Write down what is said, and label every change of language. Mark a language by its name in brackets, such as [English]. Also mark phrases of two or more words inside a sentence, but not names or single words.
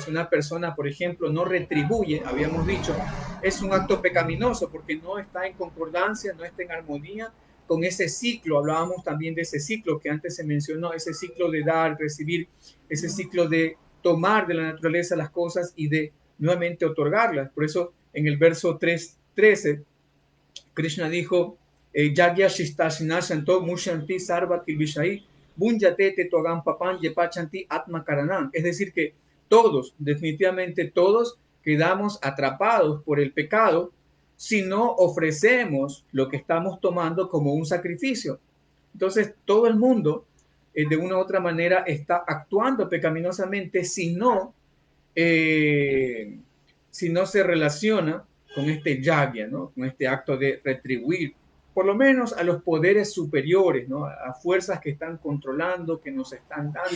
[Spanish] Si una persona, por ejemplo, no retribuye, habíamos dicho, es un acto pecaminoso porque no está en concordancia, no está en armonía con ese ciclo. Hablábamos también de ese ciclo que antes se mencionó, ese ciclo de dar, recibir, ese ciclo de tomar de la naturaleza las cosas y de nuevamente otorgarlas. Por eso en el verso 3.13, Krishna dijo, [Sanskrit] Yagya Shistashinasanto Mushanti Sarva Kilvishai Bunyate Tetogan Papan Yepachanti Atma Karanam. [Spanish] Es decir, que todos, definitivamente todos, quedamos atrapados por el pecado si no ofrecemos lo que estamos tomando como un sacrificio. Entonces, todo el mundo, de una u otra manera, está actuando pecaminosamente eh, si no se relaciona con este yagya, ¿no?, con este acto de retribuir, por lo menos a los poderes superiores, ¿no?, a fuerzas que están controlando, que nos están dando.